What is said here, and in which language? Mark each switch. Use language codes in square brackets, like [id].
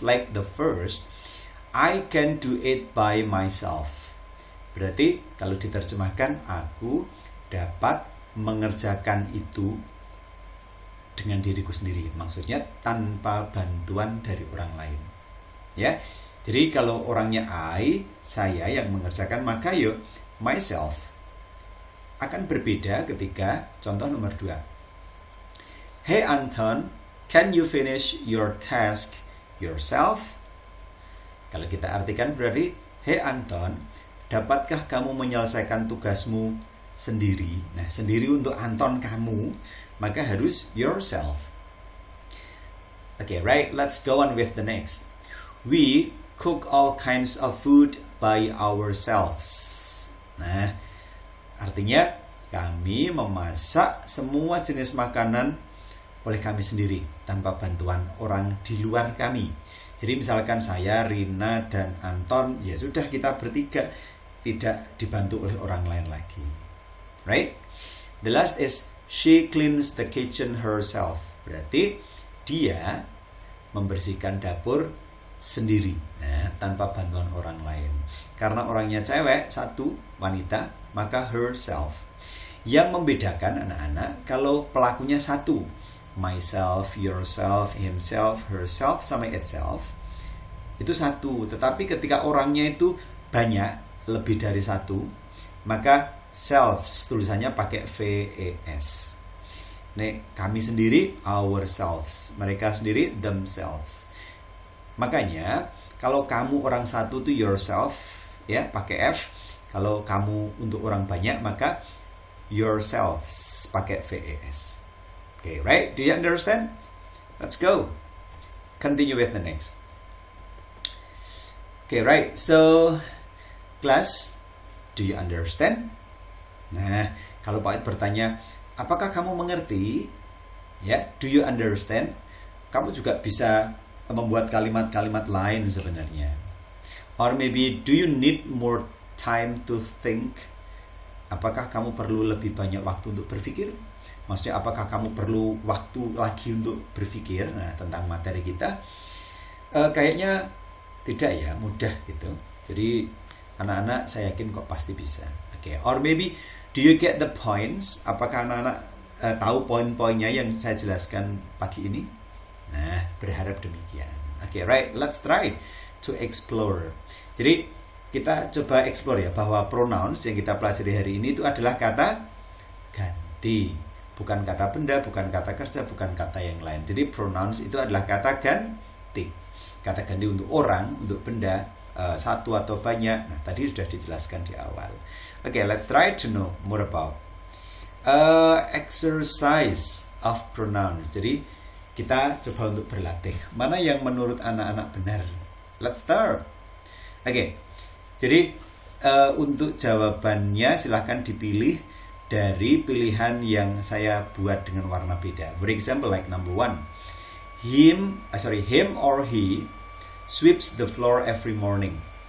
[en] Like the first, I can do it by myself. [id] Berarti kalau diterjemahkan, aku dapat mengerjakan itu dengan diriku sendiri. Maksudnya tanpa bantuan dari orang lain. Ya. Jadi kalau orangnya saya yang mengerjakan, maka myself. Akan berbeda ketika contoh nomor 2. [en] Hey Anton, can you finish your task yourself? [id] Kalau kita artikan berarti, hey Anton, dapatkah kamu menyelesaikan tugasmu sendiri? Nah, sendiri untuk Anton kamu, maka harus yourself. [en] Okay, right, let's go on with the next. We cook all kinds of food by ourselves. [id] Nah, artinya kami memasak semua jenis makanan oleh kami sendiri tanpa bantuan orang di luar kami. Jadi misalkan saya, Rina, dan Anton, ya sudah kita bertiga, tidak dibantu oleh orang lain lagi. [en] Right? The last is she cleans the kitchen herself. [id] Berarti dia membersihkan dapur sendiri, tanpa bantuan orang lain. Karena orangnya cewek, satu, wanita, maka herself. Yang membedakan anak-anak kalau pelakunya satu, myself, yourself, himself, herself, sama itself, itu satu. Tetapi ketika orangnya itu banyak, lebih dari satu, maka selves, tulisannya pakai VES. Nih, kami sendiri, ourselves. Mereka sendiri, themselves. Makanya, kalau kamu orang satu itu yourself, ya pakai F. Kalau kamu untuk orang banyak, maka yourselves, pakai VES. [en] Okay, right? Do you understand? Let's go. Continue with the next. Okay, right. So, class, do you understand? [id] Nah, kalau Pak Ed bertanya, apakah kamu mengerti? Ya, [en] do you understand? [id] Kamu juga bisa membuat kalimat-kalimat lain sebenarnya. [en] Or maybe, do you need more time to think? [id] Apakah kamu perlu lebih banyak waktu untuk berpikir? Maksudnya apakah kamu perlu waktu lagi untuk berpikir tentang materi kita? Kayaknya tidak ya, mudah gitu. Jadi anak-anak saya yakin kok pasti bisa. [en] Okay. Or maybe, do you get the points? [id] Apakah anak-anak tahu poin-poinnya yang saya jelaskan pagi ini? Nah, berharap demikian. [en] Okay, right. Let's try to explore. [id] Jadi kita coba explore ya, bahwa pronouns yang kita pelajari hari ini itu adalah kata ganti, bukan kata benda, bukan kata kerja, bukan kata yang lain. Jadi pronouns itu adalah kata ganti. Kata ganti untuk orang, untuk benda, satu atau banyak. Nah, tadi sudah dijelaskan di awal. [en] Okay, let's try to know more about exercise of pronouns. [id] Jadi kita coba untuk berlatih. Mana yang menurut anak-anak benar? [en] Let's start. [id] Okay. Jadi untuk jawabannya silahkan dipilih dari pilihan yang saya buat dengan warna beda. [en] For example, like number 1. him or he sweeps the floor every morning.